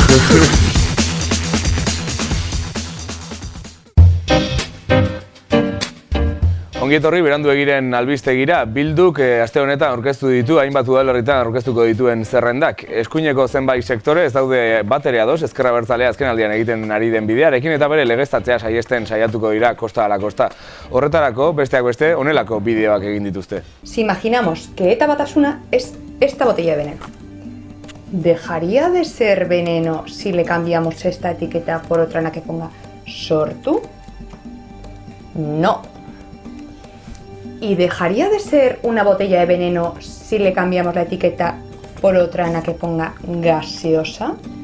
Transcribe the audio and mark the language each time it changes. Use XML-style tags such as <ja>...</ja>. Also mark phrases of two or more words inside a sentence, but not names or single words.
<eu>Ongi etorri beranduegiren albistegira, Bilduk aste honetan aurkeztu ditu, hainbat udalerritan aurkeztuko dituen zerrendak. Eskuineko zenbait sektore ez daude batere ados, ezker abertzalea azkenaldian egiten ari den bidearekin eta bere legeztatzea saihesten saiatuko dira kosta ala kosta. Horretarako, besteak beste, honelako bideoak egin dituzte.</eu> <es>Si imaginamos que ETA Batasuna es esta botella de veneno, ¿dejaría de ser veneno si le cambiamos esta etiqueta por otra en la que ponga Sortu? No. ¿Y dejaría de ser una botella de veneno si le cambiamos la etiqueta por otra en la que ponga gaseosa?</es>